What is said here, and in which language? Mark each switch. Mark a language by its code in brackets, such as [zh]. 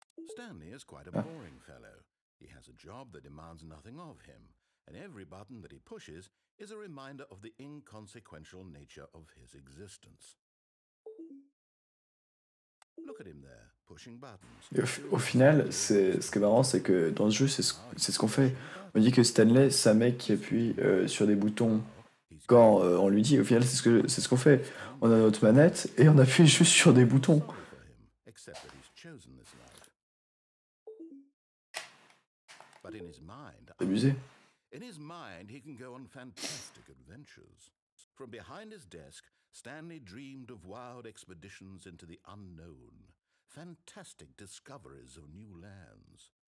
[en] Stanley is quite a boring fellow. He has a job that demands nothing of him, and every button that he pushes is a reminder of the inconsequential nature of his existence. Look at him there, pushing buttons. [fr] Et au final, ce qui est marrant, c'est que dans ce jeu, c'est ce qu'on fait. On dit que Stanley, c'est un mec qui appuie sur des boutons quand on lui dit. Au final, c'est ce qu'on fait. On a notre manette et on appuie juste sur des boutons. [en] Except that he's chosen this life. But in his mind, [fr] C'est abusé. [en] in his mind, he can go on fantastic adventures. From behind his desk, Stanley dreamed of wild expeditions into the unknown, fantastic discoveries of new lands.